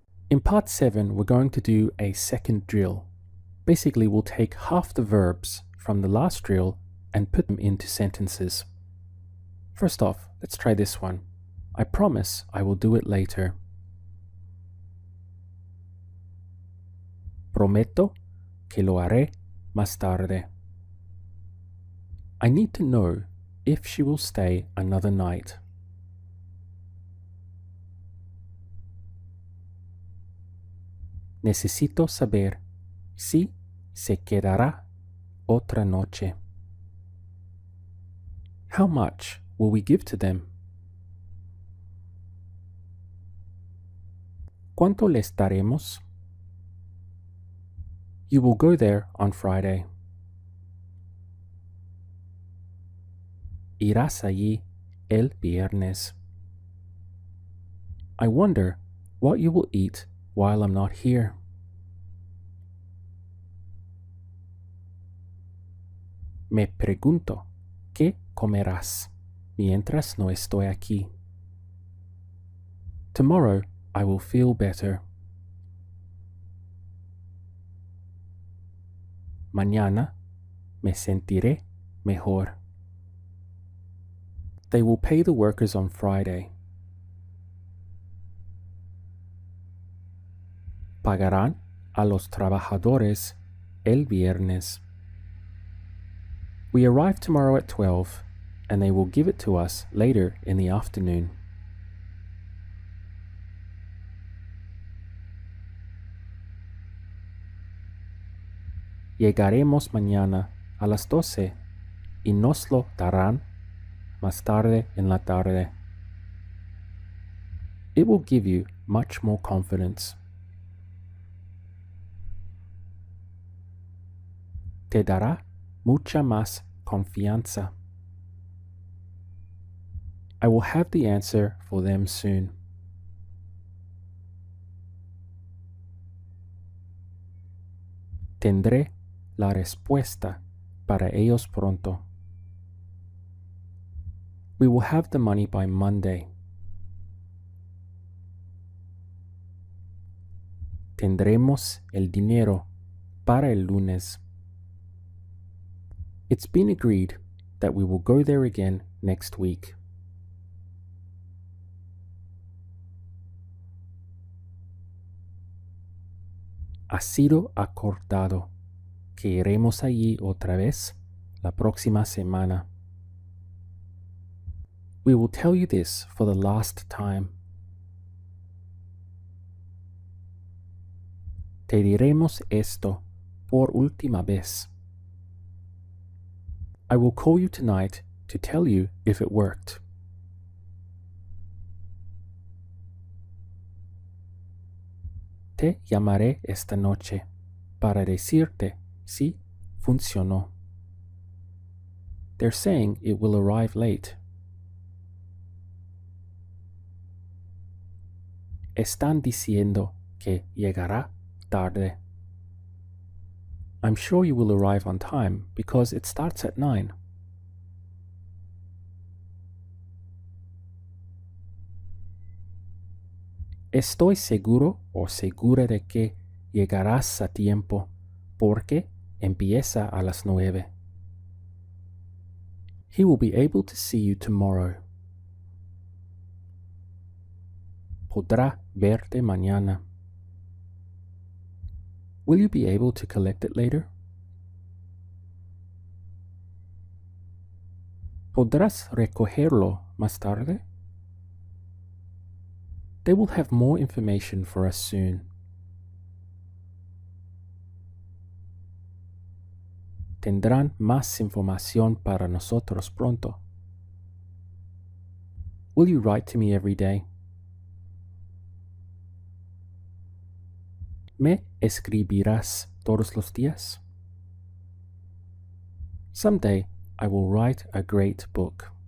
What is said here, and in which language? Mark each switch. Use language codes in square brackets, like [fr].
[en] In part 7, we're going to do a second drill. Basically, we'll take half the verbs from the last drill and put them into sentences. First off, let's try this one. I promise I will do it later. [es] Prometo que lo haré más tarde. [en] I need to know if she will stay another night. [es] Necesito saber si se quedará otra noche. [en] How much will we give to them? [es] ¿Cuánto les daremos? [en] You will go there on Friday. [es] Irás allí el viernes. [en] I wonder what you will eat while I'm not here. [es] Me pregunto, ¿qué comerás mientras no estoy aquí? [en] Tomorrow I will feel better. [es] Mañana me sentiré mejor. [en] They will pay the workers on Friday. [es] Pagarán a los trabajadores el viernes. [en] We arrive tomorrow at 12, and they will give it to us later in the afternoon. [es] Llegaremos mañana a las 12 y nos lo darán más tarde en la tarde. [en] It will give you much more confidence. [es] Te dará mucha más confianza. [en] I will have the answer for them soon. [es] Tendré la respuesta para ellos pronto. [en] We will have the money by Monday. [es] Tendremos el dinero para el lunes. [en] It's been agreed that we will go there again next week. [es] Ha sido acordado que iremos allí otra vez la próxima semana. [en] We will tell you this for the last time. [es] Te diremos esto por última vez. [en] I will call you tonight to tell you if it worked. [es] Te llamaré esta noche para decirte si funcionó. [en] They're saying it will arrive late. [es] Están diciendo que llegará tarde. [en] I'm sure you will arrive on time because it starts at 9. [es] Estoy seguro o segura de que llegarás a tiempo porque empieza a las 9. [en] He will be able to see you tomorrow. [es] Podrá verte mañana. [en] Will you be able to collect it later? [es] ¿Podrás recogerlo más tarde? [en] They will have more information for us soon. [es] Tendrán más información para nosotros pronto. [en] Will you write to me every day? [es] ¿Me escribirás todos los días? [en] Someday I will write a great book.